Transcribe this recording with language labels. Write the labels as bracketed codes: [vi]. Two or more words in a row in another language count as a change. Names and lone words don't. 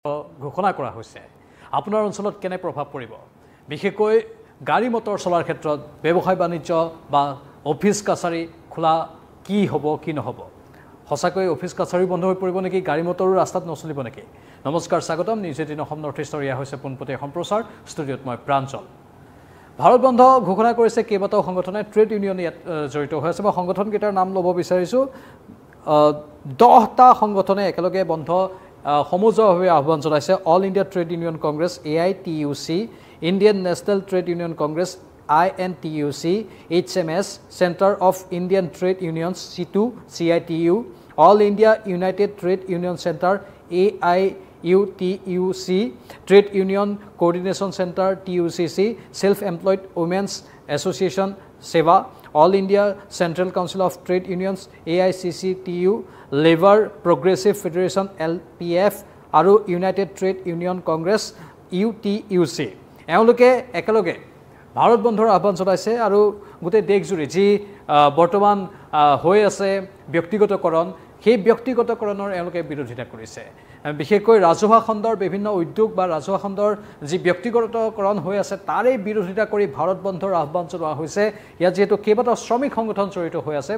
[as] ঘোষণা কৰা হৈছে আপোনাৰ অঞ্চলত কেনে প্ৰভাৱ পৰিব বিশেষকৈ গাড়ী মটৰ চলাৰ ক্ষেত্ৰত ব্যৱসায় বাণিজ্য বা অফিচ কাছাৰী খোলা কি হ'ব কি নহ'ব সঁচাকৈ অফিচ কাছাৰী বন্ধ হৈ পৰিব নেকি গাড়ী মটৰো ৰাস্তাত নচলিব নেকি নমস্কাৰ স্বাগতম নিউজ 18 অসম নৰ্থ ইষ্টৰ ইয়া হৈছে পোনপটীয়া সম্প্ৰচাৰ ষ্টুডিঅ'ত মই প্ৰাঞ্জল ভাৰত বন্ধ ঘোষণা কৰিছে কেইবাটাও সংগঠনে [en] trade union [as] ইয়াত জড়িত হৈ আছে মই সংগঠনকেইটাৰ নাম ল'ব বিচাৰিছোঁ 10টা সংগঠনে একেলগে বন্ধ সমজুৱাভাৱে আহ্বান জনাইছে অল ইণ্ডিয়া ট্ৰেড ইউনিয়ন কংগ্ৰেছ AITUC ইণ্ডিয়ান নেশ্যনেল ট্ৰেড ইউনিয়ন কংগ্ৰেছ INTUC HMS Center of Indian Trade Unions C2 CITU All India United Trade Union Center AIUTUC Trade Union Coordination Center TUCC Self-Employed Women's Association SEVA All India Central Council of Trade Unions AICCTU Labour Progressive Federation LPF আৰু United Trade Union Congress UTUC এওঁলোকে একেলগে ভাৰত বন্ধৰ আহ্বান জনাইছে আৰু গোটেই দেশজুৰি যি বৰ্তমান হৈ আছে ব্যক্তিগতকৰণ সেই ব্যক্তিগতকৰণৰ এওঁলোকে বিৰোধিতা কৰিছে বিশেষকৈ ৰাজহুৱা খণ্ডৰ বিভিন্ন উদ্যোগ বা ৰাজহুৱা খণ্ডৰ যি ব্যক্তিগতকৰণ হৈ আছে তাৰে বিৰোধিতা কৰি ভাৰত বন্ধৰ আহ্বান জনোৱা হৈছে ইয়াত যেহেতু কেইবাটাও শ্ৰমিক সংগঠন জড়িত হৈ আছে